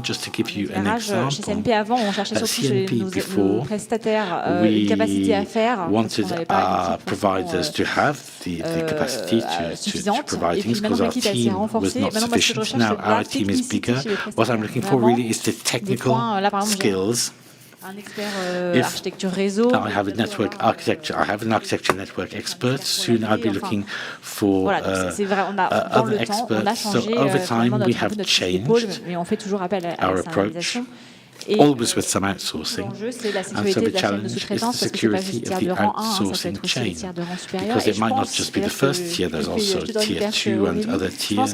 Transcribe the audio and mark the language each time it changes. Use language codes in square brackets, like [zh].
[en] Just to give you an example, at CNP before, we wanted our providers to have the capacity to provide things because our team was not sufficient. Now our team is bigger. What I'm looking for really is the technical skills [fr] un expert architecture réseau. [en] I have an architecture network expert. Soon I'll be looking for other experts. So over time we have changed our approach, always with some outsourcing. And so the challenge is the security of the outsourcing chain, because it might not just be the first tier, there's also tier 2 and other tiers.